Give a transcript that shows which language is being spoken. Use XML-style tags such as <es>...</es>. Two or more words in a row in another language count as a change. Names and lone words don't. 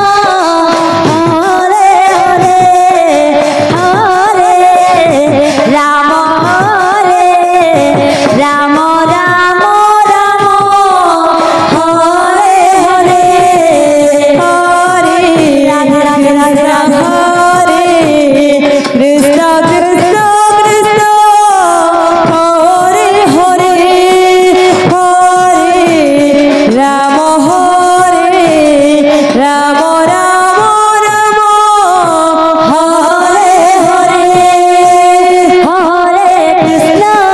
<bn>হরে হরে হরে রাম হরে রাম রাম রাম হরে হরে হরে রাধে রাধে রাধে রাধে হরে কৃষ্ণ কৃষ্ণ কৃষ্ণ হরে হরে হরে রাম হরে রাম রাম রাম হরে হরে হরে কৃষ্ণ</bn>